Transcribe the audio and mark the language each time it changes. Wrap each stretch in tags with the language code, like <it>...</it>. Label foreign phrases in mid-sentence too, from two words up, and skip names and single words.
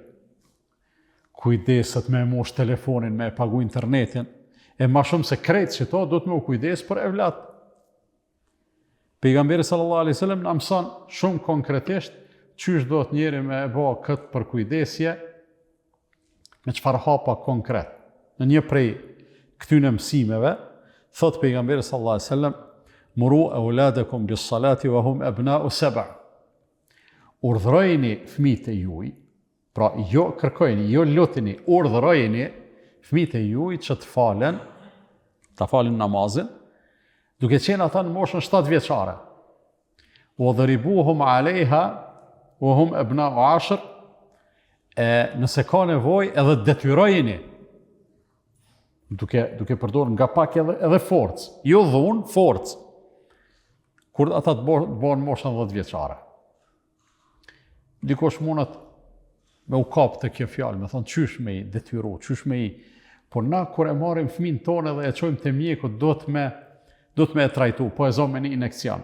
<sq>Kujdeset me mosh telefonin, me pagu internetin, e ma shumë se krejt që to, do të me u kujdes për evlat. Pejgamberi</sq> <ar>صلى الله عليه وسلم</ar> <sq>na mëson shumë konkretisht çysh do të njeri me e bë këtë përkujdesje, me çfarë hapa konkret. Në një prej këtyre mësimeve, thot pejgamberi</sq> <ar>صلى الله عليه وسلم, مروا أولادكم بالصلاة وهم أبناء سبع.</ar> <sq>Urdhërojeni fëmijët e juaj, pra jo kërkojeni, jo luteni, urdhërojeni fëmijët e juaj që ta falin namazin, duke qenë ata në moshën 7 vjeçare.</sq> <ar>واضربوهم عليها وهم أبناء 10.</ar> <sq>Nëse ka nevojë edhe detyrojeni, duke përdorur nga pak edhe forcë, jo dhunë, forcë, kur ata të bëhen moshën 10 vjeçare. Dikush mundet me u kap të kjo fjalë, me thonë qysh me i detyru, qysh me i, por na kur e marrim fëmin tonë dhe e çojmë te mjeku, do të me e trajtu, po e zonë me një injekcion.</sq>